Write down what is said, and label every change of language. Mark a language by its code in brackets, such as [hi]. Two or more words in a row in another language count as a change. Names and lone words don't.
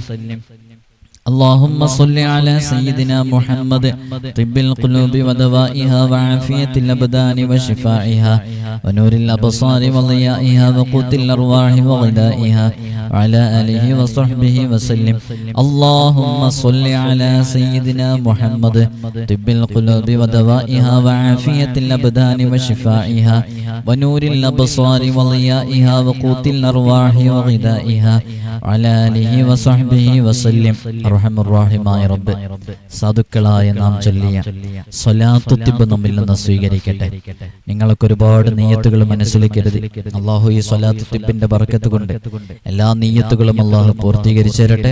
[ar] اللهم صل على سيدنا محمد طب القلوب ودوائها وعافية الأبدان وشفائها ونور الأبصار وضيائها وقوت الأرواح وغذائها وعلى آله وصحبه وسلم. اللهم صل على سيدنا محمد طب القلوب ودوائها وعافية الأبدان وشفائها ونور الأبصار وضيائها وقوت الأرواح وغذائها وعلى آله وصحبه وسلم. [ml] അർഹമർ റഹീമായ റബ്ബ്, സാധുക്കളായ നാം ചൊല്ലിയ സ്വലാത്തു തിബ് നമ്മിൽ നിന്ന് സ്വീകരിക്കട്ടെ. നിങ്ങൾക്ക് ഒരുപാട് നിയ്യത്തുകൾ മനസ്സിൽ കരുതി അള്ളാഹു ഈ സ്വലാത്തു തിബിന്റെ ബർക്കത്ത് കൊണ്ട് എല്ലാ നിയ്യത്തുകളും അള്ളാഹു പൂർത്തീകരിച്ചു തരട്ടെ.